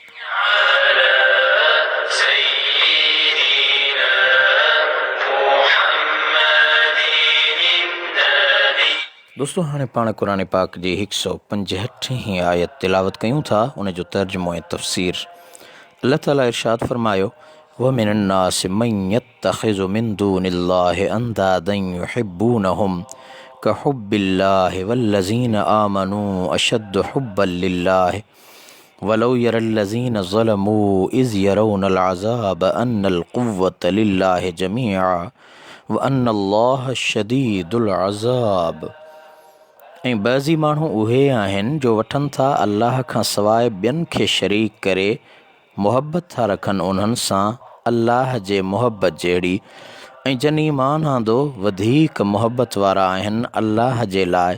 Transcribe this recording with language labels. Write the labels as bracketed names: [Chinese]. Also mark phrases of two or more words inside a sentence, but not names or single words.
[Sindhi] दोस्तों हाणे पाण क़ुरान पाक जी 165 आयत तिलावत कयूं था, उन जो तर्जुमो ऐं तफ़सीर। अल्लाह ताला इरशाद फरमायो [Arabic] ومن الناس من يتخذ من دون الله أندادا يحبونهم كحب الله والذين آمنوا أشد حبا لله ولو يرى الذين ظلموا إذ يرون العذاب أن القوة لله جميعا وأن الله شديد العذاب. [Sindhi] ऐं बाज़ी माण्हू उहे आहिनि जो वठनि था अल्लाह खां सवाइ ॿियनि खे शरीक करे, मुहबत था रखनि उन्हनि सां अल्लाह जे मुहबत जहिड़ी, ऐं जन ईमान आंदो वधीक मुहबत वारा आहिनि अल्लाह जे लाइ।